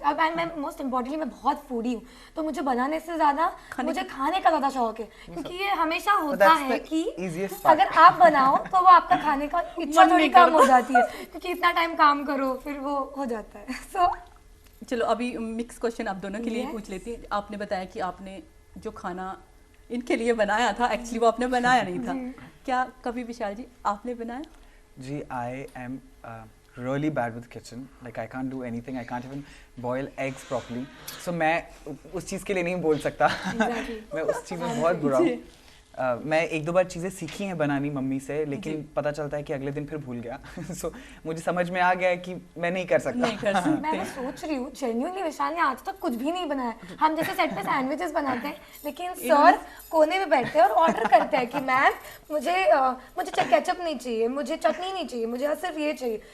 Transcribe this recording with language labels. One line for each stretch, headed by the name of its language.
Hindi: अब मैं most importantly मैं बहुत फूडी हूँ, तो मुझे बनाने से ज़्यादा मुझे खाने का ज़्यादा शौक है, क्योंकि ये हमेशा होता है कि अगर आप बनाओ तो वो आपका खाने का इच्छा थोड़ी कम हो जाती है, क्योंकि इतना टाइम काम करो फिर वो हो जाता है. सो चलो अभी मिक्स क्वेश्चन आप दोनों के लिए पूछ लेती हैं. आपने बताया कि आपने जो खाना इनके लिए बनाया था एक्चुअली वो आपने बनाया नहीं था. क्या कभी विशाल जी आपने बनाया?
English: जी I am really bad with kitchen, like I can't do anything, I can't even boil eggs properly.
Hindi: So मैं उस चीज़ के लिए नहीं बोल सकता. मैं उस चीज़ में बहुत बुरा हूँ. मैं 1-2 बार चीज़ें सीखी हैं बनानी मम्मी से, लेकिन पता चलता है कि अगले दिन फिर भूल गया. So मुझे समझ में आ गया है कि मैं नहीं कर सकता. मैं सोच रही हूँ जेन्युइनली विशाल ने आज तक कुछ भी नहीं बनाया. हम जैसे सेट पे सैंडविचेस बनाते हैं, लेकिन सर कोने में बैठते हैं और ऑर्डर करते हैं कि मैम मुझे केचप नहीं चाहिए, मुझे चटनी नहीं चाहिए, मुझे सिर्फ ये चाहिए.